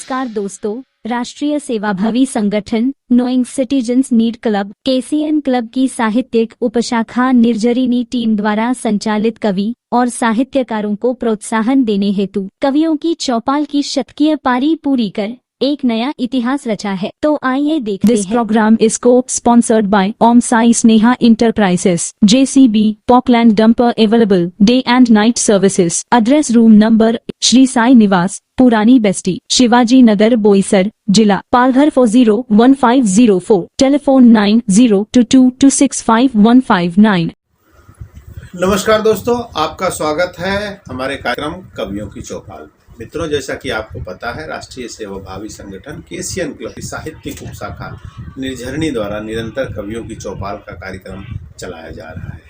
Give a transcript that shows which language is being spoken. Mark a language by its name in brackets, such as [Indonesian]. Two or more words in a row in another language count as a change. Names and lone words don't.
[Hindi] दोस्तों, राष्ट्रीय सेवाभावी संगठन नोइंग सिटीजन्स नीड क्लब KCN क्लब की साहित्यिक उपशाखा निर्झरिणी टीम द्वारा संचालित कवि और साहित्यकारों को प्रोत्साहन देने हेतु कवियों की चौपाल की शतकीय पारी पूरी कर एक नया इतिहास रचा है। तो आइए देखते हैं। [English] This program is co-sponsored by Om Sai Sneha Enterprises, JCB, Porkland Dumper available, day and night services. Address room number, Shri Sai Niwas, Purani Besti, Shivaji Nagar Boisar, Jila, Palghar 401504. Telephone 9022265159. [Hindi] नमस्कार दोस्तों, आपका स्वागत है हमारे कार्यक्रम कवियों की चौपाल। मित्रों, जैसा कि आपको पता है, राष्ट्रीय सेवाभावी संगठन KCN क्लब की साहित्यिक उपशाखा निर्झरिणी द्वारा निरंतर कवियों की चौपाल का कार्यक्रम चलाया जा रहा है।